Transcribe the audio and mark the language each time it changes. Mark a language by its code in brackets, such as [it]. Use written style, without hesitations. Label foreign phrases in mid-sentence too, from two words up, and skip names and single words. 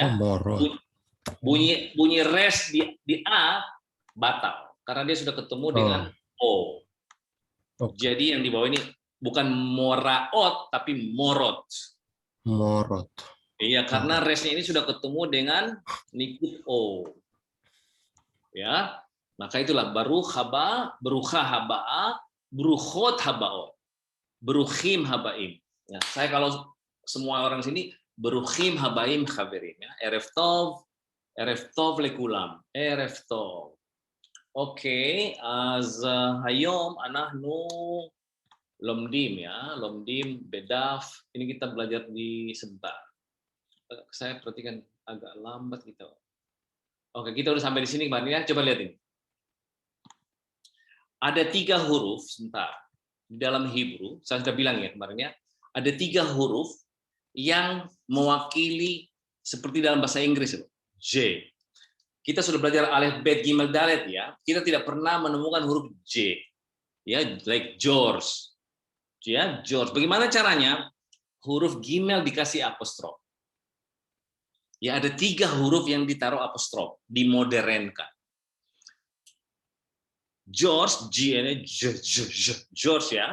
[id] Bunyi res di a batal karena dia sudah ketemu dengan o. Jadi yang di bawah ini bukan moraot tapi morot. Iya, karena resnya ini sudah ketemu dengan nikut o. Ya. Maka itulah [he] ברוך הבא, ברוכה הבאה, ברוכות הבאות. ברוכים הבאים. [id] Ya, saya kalau semua orang sini [he] ברוכים הבאים חברים [id] ya. [he] ערב טוב לכולם. ערב טוב. Oke, אז היום אנחנו לומדים ya, לומדים בדף. [id] Ini kita belajar di sebentar. Saya perhatikan agak lambat kita. Oke, kita udah sampai di sini kemarin ya. Coba lihat ini. Ada 3 huruf sebentar di dalam Hebrew. Saya sudah bilang ya kemarin ya. Ada 3 huruf yang mewakili seperti dalam bahasa Inggris itu. J. Kita sudah belajar alif bet gimel dalet ya. Kita tidak pernah menemukan huruf J. Ya, like George. Ya, George. Bagaimana caranya? Huruf gimel dikasih apostrof. Ya, ada 3 huruf yang ditaruh apostrof, dimodernkan. George, G ini George ya.